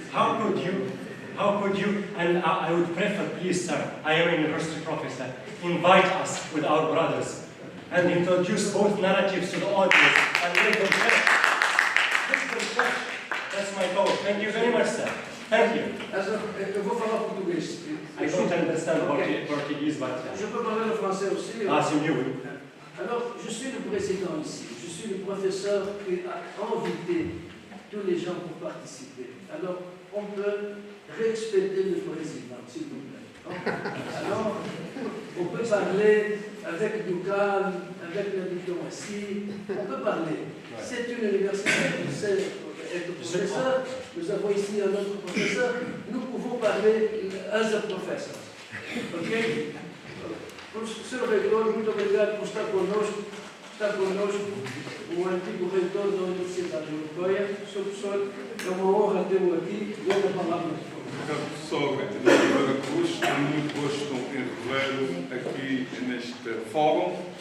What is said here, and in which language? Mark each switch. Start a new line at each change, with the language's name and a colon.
English: How could you, and I would prefer, please sir, I am a university professor, invite us with our brothers and introduce both narratives to the audience and let them judge. That's my goal. Thank you very much, sir. Thank you.
Portuguese: Eu vou falar português.
English: I don't understand Portuguese, but...
French: Je peux parler le français aussi. Ah, c'est mieux, oui. Alors, je suis le président ici. Je suis le professeur qui a invité tous les gens pour participer. Alors, on peut respecter le président, s'il vous plaît. Alors, on peut parler avec du calme, avec la diplomatie. On peut parler. C'est une université, vous savez, être professeur. Nous avons ici un autre professeur. Nous pouvons parler
English: as a professor.
Portuguese: Ok? Sr. Reitor, muito obrigado por estar connosco. Está connosco o antigo reitor da Universidade Europeia. Sr. Professor, é uma honra tê-lo aqui. Dou a palavra. Obrigado, professor Oliveira Cruz. Tenho muito gosto em revê-lo aqui neste fórum.